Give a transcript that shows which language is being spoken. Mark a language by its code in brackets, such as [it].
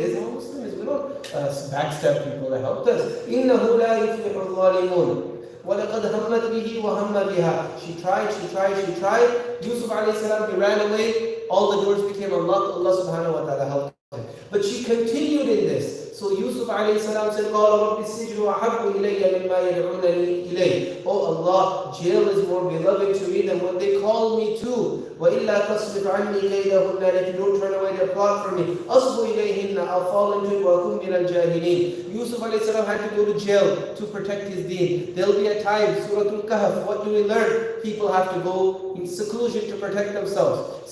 [en] There's no Muslims, we don't backstab people that helped us. [ar] إِنَّهُ لَا يُفْلِحُ الظَّالِمُونَ وَلَقَدْ هَمَّتْ بِهِ وَهَمَّ بِهَا. [en] She tried. Yusuf alayhi salam, he ran away. All the doors became unlocked. Allah subhanahu wa ta'ala helped him. But she continued in this. So Yusuf alayhi salam said, [ar] قَالَ رَبِّ السِّجْنُ أَحَبُّ إِلَيَّ مِمَّا يَدْعُونَنِي إِلَيْهِ. [en] Oh Allah, jail is more beloved to me than what they call me to. [ar] وَإِلَّا تَصْرِفْ عَنِّي كَيْدَهُنَّ. [en] And if you don't turn away their plot from me, [ar] أَصْبُ إِلَيْهِنَّ. [en] I'll fall into it. [ar] وَأَكُنْ مِنَ الْجَاهِلِينَ. [en] Yusuf alayhi salam had to go to jail to protect his deen. There'll be a time, Surah Al-Kahf, what do we learn? People have to go in seclusion to protect themselves.